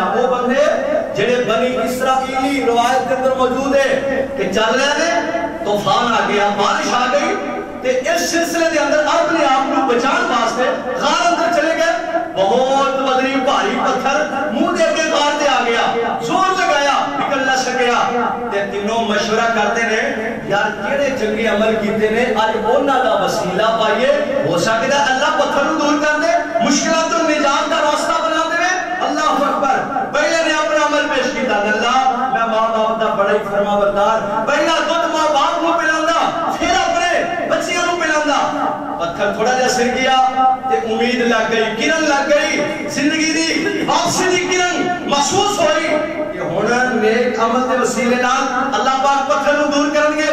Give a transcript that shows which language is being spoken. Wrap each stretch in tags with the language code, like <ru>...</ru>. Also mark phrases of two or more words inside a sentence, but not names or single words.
<pa>وہ بندے جڑے بنی اسرائیلی روایت کے اندر موجود ہے کہ چل رہے ہیں, طوفان آ گیا, بارش آ گئی, تے اس سلسلے دے اندر اپنے آپ کو بچان واسطے غار اندر چلے گئے. بہت وزنی بھاری پتھر منہ دے کے غار دے آ گیا, زور لگایا نکل نہ سکیا. تے تینوں مشورہ کرتے ہیں یار کیڑے چنگے عمل کیتے نے اج انہاں دا وسیلہ پائیے, ہو سکدا اللہ پتھر نوں دور کر دے, مشکلات تو نجات کا راستہ بنا دے.</pa> <ar>اللہ اکبر.</ar> <pa>پہلے نے اپنا عمل پیش کیتا, اللہ میں ماں باپ دا بڑا ہی فرما بردار, پہلا خود ماں باپ کو پلاندا پھر اپنے بچیاں کو پلاندا. پتھر تھوڑا جا سر گیا تے امید لگ گئی, کرن لگ گئی, زندگی دی واپسی دی کرن محسوس ہوئی کہ ہن نیک عمل دے وسیلے نال اللہ پاک پتھر نوں دور کرن گے.</pa>